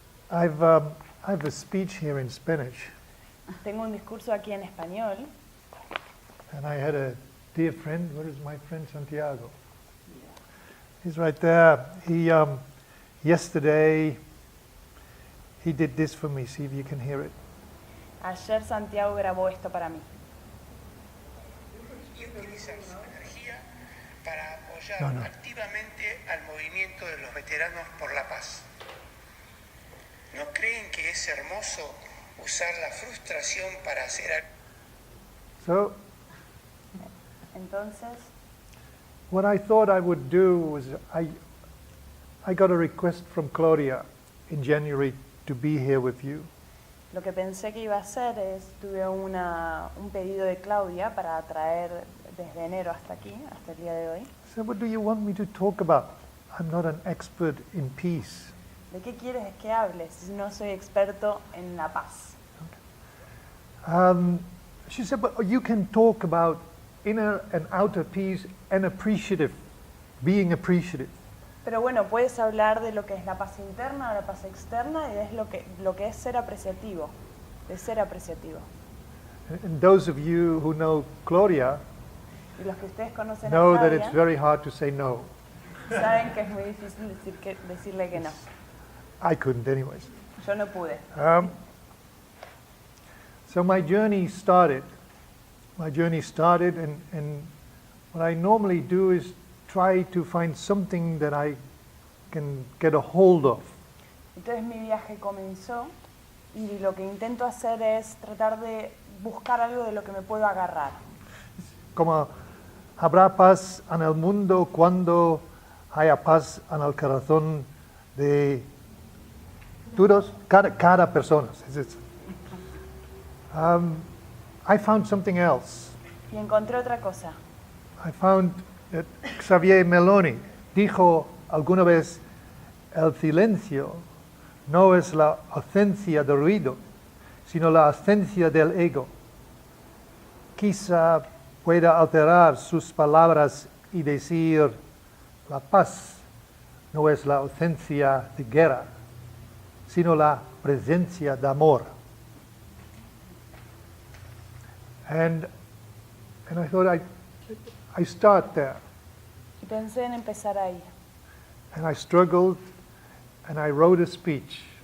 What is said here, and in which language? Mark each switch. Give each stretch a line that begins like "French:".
English: I have a speech here in Spanish,
Spanish: Tengo un discurso aquí en español
English: and I had a dear friend. Where is my friend Santiago? He's right there. He yesterday he did this for me. See if you can hear it.
Spanish: Ayer Santiago grabó esto para mí. Y utilizan su energía para apoyar activamente al movimiento de los veteranos por la paz. ¿No creen que es hermoso usar la frustración para hacer algo?
English: So
Spanish: Entonces,
English: what I thought I would do was I got a request from Claudia in January to be here with you.
Spanish: lo que pensé que iba a hacer es, tuve un pedido de Claudia para traer desde enero hasta aquí, hasta el día de hoy.
English: So what do you want me to talk about? I'm not an expert in peace.
Spanish: ¿De qué quieres que hables si no soy experto en la paz?
English: She said, but you can talk about inner and outer peace and appreciative, being appreciative.
Spanish: Pero bueno, puedes hablar de lo que es la paz interna o la paz externa y es lo que es ser apreciativo, de ser apreciativo.
English: And those of you who know Claudia
Spanish: Y los que ustedes conocen
English: know a that it's Claudia very hard to say no.
Spanish: saben que es muy difícil decirle que no.
English: I couldn't anyways.
Spanish: Yo no pude.
English: So my journey started. And what I normally do is try to find something that I can get a hold of.
Spanish: Entonces mi viaje comenzó y lo que intento hacer es tratar de buscar algo de lo que me puedo agarrar. Como habrá paz en el mundo cuando haya paz en el corazón de todos, cada persona.
English: I found something else.
Spanish: Y encontré otra cosa.
English: I found that
Spanish: Xavier Meloni dijo alguna vez, el silencio no es la ausencia del ruido, sino la ausencia del ego. Quizá pueda alterar sus palabras y decir, la paz no es la ausencia de guerra, sino la presencia de amor.
English: And I thought I start there.
Spanish: Y pensé en empezar ahí.
English: And I struggled and I wrote a speech.